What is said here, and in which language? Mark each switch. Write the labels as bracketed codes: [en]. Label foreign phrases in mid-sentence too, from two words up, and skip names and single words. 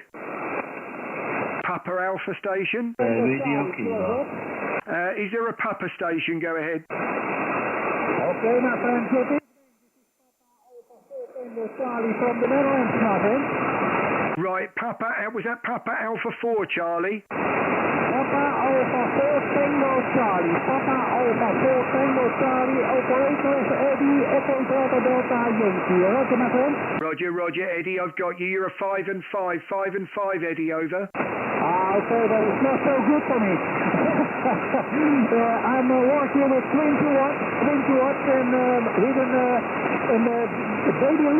[en] Papa Alpha station. Is there a Papa station? Go ahead. Okay, my friend. This is Papa Alpha 4 Charlie from the Netherlands, my friend. Right, was that Papa Alpha 4, Charlie? Papa Alpha 4 Tango Charlie. Papa Alpha 4 Tango Charlie. Operator Eddie Echo Delta Delta Yankee. Roger, my friend. Roger, Eddie, I've got you. You're a 5 and 5, Eddie, over. Okay, that is not so good for me. I'm working with 20 watts, and with a baby lead antenna.